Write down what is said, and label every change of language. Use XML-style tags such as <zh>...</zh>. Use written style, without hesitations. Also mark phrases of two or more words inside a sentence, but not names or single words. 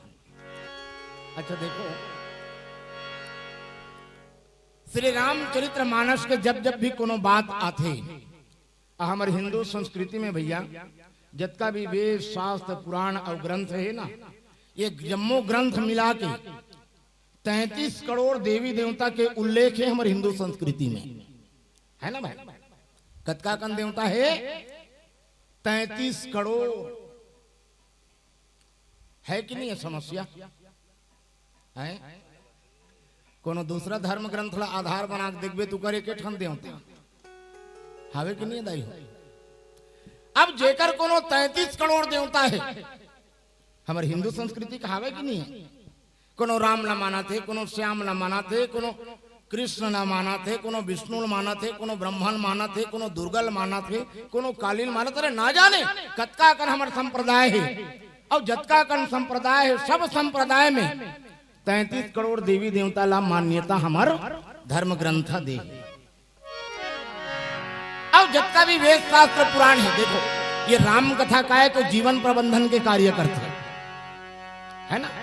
<hne>अच्छा देखो, श्री रामचरित्र मानस के जब जब भी कोनो बात आते हमारे हिंदू संस्कृति में भैया जितना भी वेद शास्त्र पुराण और ग्रंथ है ना, ये जम्मो ग्रंथ मिला के 33 करोड़ देवी देवता के उल्लेख है हमारे हिंदू संस्कृति में, है ना भाई? कतका कन देवता है? 33 करोड़ है कि नहीं? है समस्या है? कोनो दूसरा धर्म ग्रंथ ला आधार बना के देखबे तू करे के ठन देवता हावे कि नहीं दाई? अब जेकर कोनो 33 करोड़ देवता है हमारे हिंदू संस्कृति का हावे कि नहीं है? कोनो राम ला माना थे, कोनो श्याम ला माना थे, कोनो कृष्ण ला माना थे, कोनो विष्णु माना थे, कोनो ब्रह्मन माना थे, कोनो दुर्गल माना थे, कोनो कालीन माना थे। ना जाने कतका कन हमारे संप्रदाय है, और जतका कन संप्रदाय है सब संप्रदाय में 33 करोड़ देवी देवता ला मान्यता हमार धर्म ग्रंथ दे। अब जतका भी वेद शास्त्र पुराण है, देखो ये राम कथा का है तो जीवन प्रबंधन के कार्य करते है ना।</hne>